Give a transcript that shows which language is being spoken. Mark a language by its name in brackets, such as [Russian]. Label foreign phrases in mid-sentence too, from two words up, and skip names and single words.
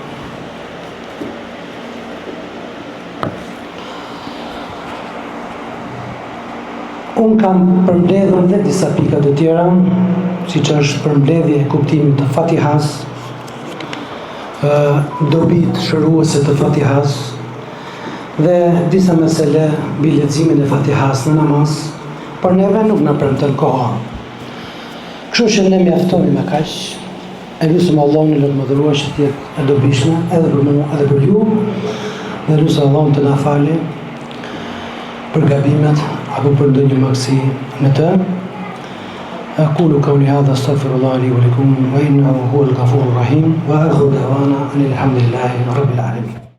[Albanian] Unë kam përmbledhur dhe disa pika të tjera, siç është përmbledhje e kuptimit të Fatihas, dobitë shëruese të Fatihas dhe disa mesele mbi leximin e Fatihas në namaz, por neve nuk na premton koha. Kështu që ne mjaftoni me kaq. E lutem Allahun e mëdhëruar që të jetë e dobishme edhe për mua edhe për ju. Dhe lutem Allahun të na falë për gabimet apo për ndonjë magësi në të. [Arabic] أقول قولي هذا استغفر الله لي ولكم وإنه هو الغفور الرحيم وآخر دعوانا أن الحمد لله رب العالمين.